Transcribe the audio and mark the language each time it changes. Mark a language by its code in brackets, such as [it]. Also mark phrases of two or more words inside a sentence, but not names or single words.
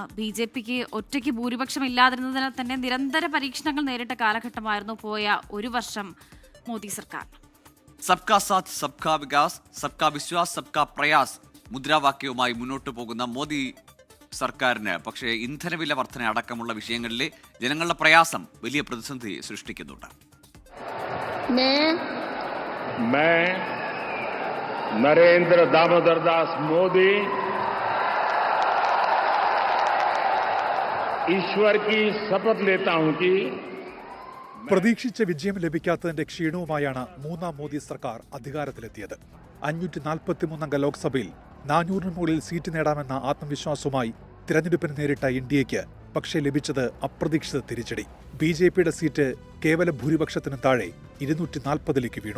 [ml] BJPക്ക് ഒറ്റയ്ക്ക് ഭൂരിപക്ഷം ഇല്ലാതിരുന്നതിനാൽ തന്നെ നിരന്തര പരീക്ഷണങ്ങൾ നേരിട്ട കാലഘട്ടമായിരുന്നു പോയ ഒരു വർഷം മോദി സർക്കാർ. [hi] सबका साथ सबका विकास, सबका विश्वास, सबका प्रयास [ml] മുദ്രാവാക്യവുമായി മുന്നോട്ടു പോകുന്ന മോദി സർക്കാരിന് പക്ഷേ ഇന്ധനവില വർധന അടക്കമുള്ള വിഷയങ്ങളിലെ ജനങ്ങളുടെ പ്രയാസം വലിയ പ്രതിസന്ധി സൃഷ്ടിക്കുന്നുണ്ട്. [hi] नरेंद्र दामोदर दास मोदी ईश्वर की शपथ लेता हूं कि [ml] പ്രതീക്ഷിച്ച വിജയം ലഭിക്കാത്തതിന്റെ ക്ഷീണവുമായാണ് 3ാം മോദി സർക്കാർ അധികാരത്തിലെത്തിയത്. 543 അംഗ ലോക്സഭയിൽ 400 മുകളിൽ സീറ്റ് നേടാമെന്ന ആത്മവിശ്വാസവുമായി തിരഞ്ഞെടുപ്പിന് നേരിട്ട ഇന്ത്യയ്ക്ക് പക്ഷേ ലഭിച്ചത് അപ്രതീക്ഷിത തിരിച്ചടി. BJPയുടെ സീറ്റ് കേവല ഭൂരിപക്ഷത്തിന് താഴെ 240ലേക്ക് വീണു.